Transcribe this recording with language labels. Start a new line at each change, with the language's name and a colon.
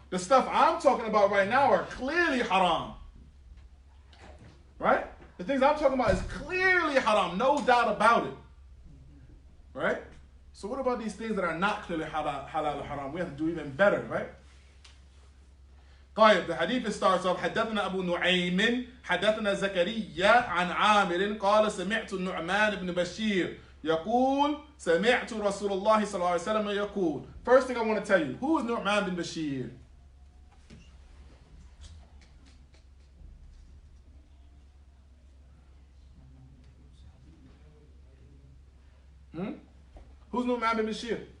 English: The stuff I'm talking about right now are clearly haram. Right? The things I'm talking about is clearly haram, no doubt about it. Right? So what about these things that are not clearly halal and haram? We have to do even better, right?
Arabic: طيب,
English: the hadith starts off
Arabic: حدثنا أبو نعيم حدثنا زكريا عن عامر قال سمعت النعمان بن بشير يقول سمعت رسول الله صلى الله عليه وسلم يقول.
English: First thing I want to tell you, who is Nu'man bin Bashir? Who's Nu'man bin Bashir?